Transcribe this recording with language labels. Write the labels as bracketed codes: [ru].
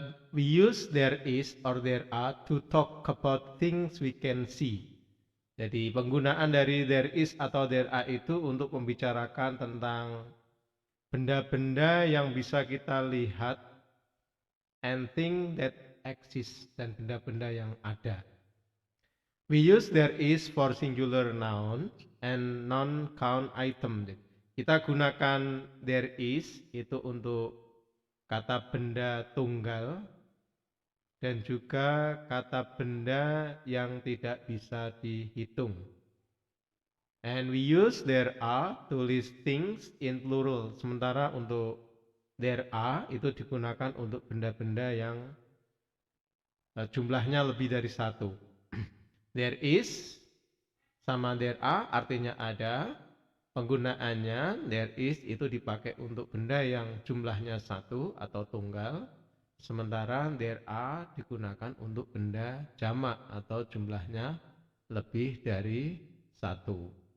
[en] We use there is or there are to talk about things we can see. [id] Jadi penggunaan dari there is atau there are itu untuk membicarakan tentang benda-benda yang bisa kita lihat and thing that exist dan benda-benda yang ada. [en] We use there is for singular noun and non-count item. [id] Kita gunakan there is itu untuk kata benda tunggal dan juga kata benda yang tidak bisa dihitung. [en] And we use there are to list things in plural. [id] Sementara untuk there are itu digunakan untuk benda-benda yang jumlahnya lebih dari satu. There is sama there are artinya ada. Penggunaannya there is itu dipakai untuk benda yang jumlahnya satu atau tunggal. Sementara there are digunakan untuk benda jamak atau jumlahnya lebih dari satu.